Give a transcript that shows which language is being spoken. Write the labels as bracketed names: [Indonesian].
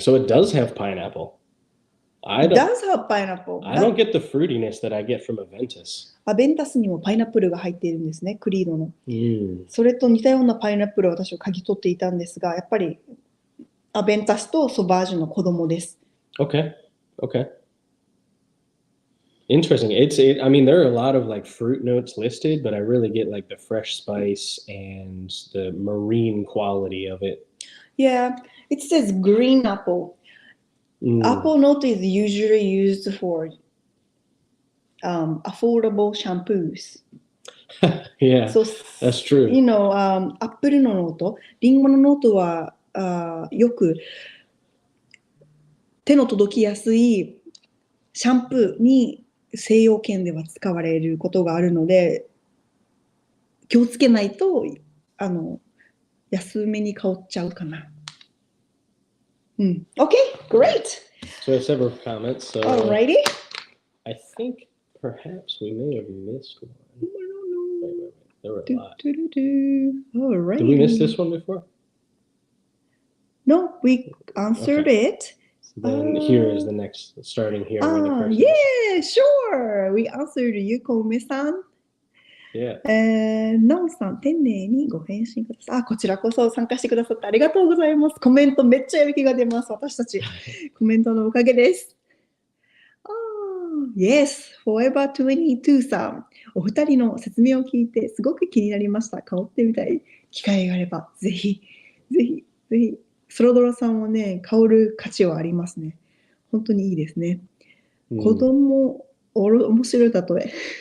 [English] So it does have pineapple. It does have pineapple. I don't get the fruitiness that I get from Aventus. [Japanese] アベンタスにもパイナップルが入っているんですね、クリードの。それと似たようなパイナップルを私は嗅ぎ取っていたんですが、やっぱりアベンタスとソバージュの子供です。 [English] Okay. Interesting. I mean, there are a lot of like fruit notes listed, but I really get like the fresh spice and the marine quality of it. Yeah, it says green apple. Apple note is usually used for affordable shampoos. Yeah, so, that's true. アップルのノート、リンゴのノートはよく手の届きやすいシャンプーに西洋圏では使われることがあるので、気をつけないと安めに香っちゃうかな。 Okay, great. So I have several comments. So Alrighty. I think perhaps we may have missed one. Wait. There were a lot. Alrighty. Did we miss this one before? No, we answered it. So then here is the next, starting here. Yeah, sure. We answered Yuko-me-san. Yeah. [Japanese] なおさん、丁寧にご返信ください。こちらこそ参加してくださってありがとうございます。コメントめっちゃやる気が出ます。私たち。コメントのおかげです。 [English] Yes, Forever 22さん。 [Japanese] お二人の説明を聞いてすごく気になりました。香ってみたい。機会があれば、ぜひ。ソロドラさんはね、香る価値はありますね。本当にいいですね。子供、面白い例え。